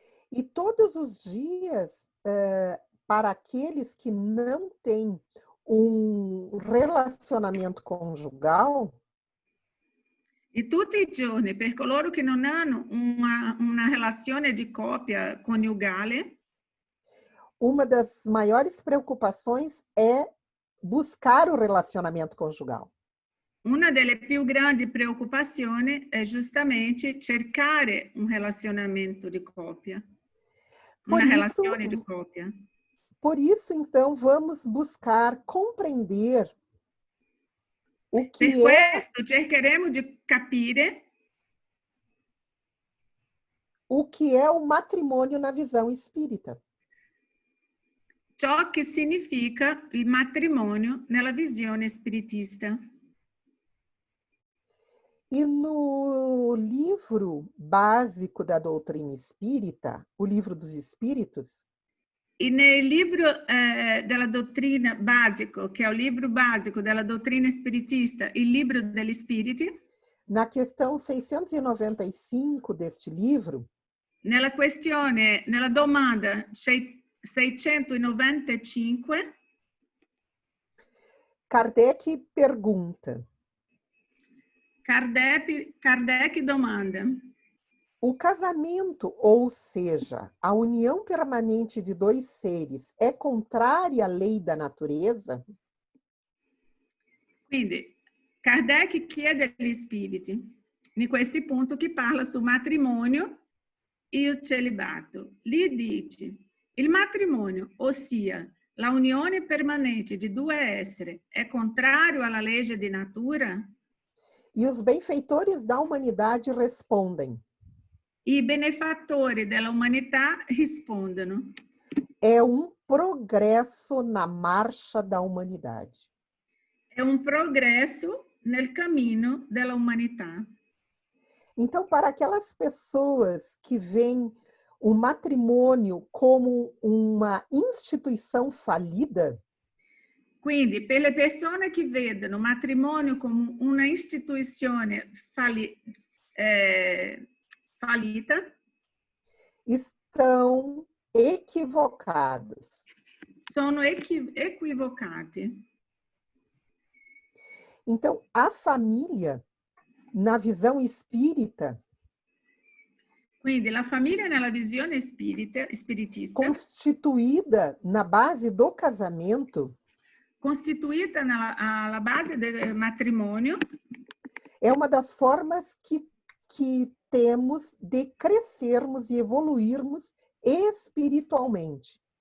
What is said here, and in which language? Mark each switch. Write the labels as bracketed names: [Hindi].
[Portuguese] E todos os dias, para aqueles que não têm um relacionamento conjugal, [Italian] E tutti i giorni, per coloro che non hanno una relazione di coppia coniugale, [Portuguese] uma das maiores preocupações é buscar o relacionamento conjugal. [Italian] una delle più grandi preoccupazioni è giustamente cercare un relazionamento di coppia. Una relazione di coppia. [Portuguese] Por isso, então, vamos buscar compreender o que [Italian] Per questo cercheremo di capire [Portuguese] o que é o matrimônio na visão espírita. [Italian] ciò che significa il matrimonio nella visione spiritista. [Portuguese] E no livro básico da doutrina espírita, o Livro dos Espíritos, [Italian] E nel libro della dottrina basico, che è il libro basico della dottrina spiritista, il libro degli spiriti, [Portuguese] na questão 695 deste livro, [Italian] nella questione, nella domanda 695, [Portuguese] Kardec pergunta: [Italian] Kardec domanda: [Portuguese] o casamento, ou seja, a união permanente de dois seres, é contrária à lei da natureza? [Italian] Quindi, Kardec chiede agli spiriti, in questi punti che parla sul matrimonio e il celibato. Lì dice, il matrimonio, ossia la unione permanente di due esseri, è contrario alla legge di natura? [Portuguese] E os benfeitores da humanidade respondem: [Italian] I benefattori della umanità rispondono: [Portuguese] é progresso na marcha da humanidade. [Italian] È un progresso nel cammino della umanità. [Portuguese] Então, para aquelas pessoas que veem o matrimônio como uma instituição falida, [Italian] quindi per le persone che vedono matrimonio come una istituzione fallita, [Portuguese] estão equivocados. [Italian] Sono equivocati. [Portuguese] Então, a família, na visão espírita, [Italian] quindi la famiglia nella visione spiritista, [Portuguese] constituída na base do casamento, [Italian] costituita alla base del matrimonio, [Portuguese] é uma das formas que temos de crescermos e evoluirmos espiritualmente.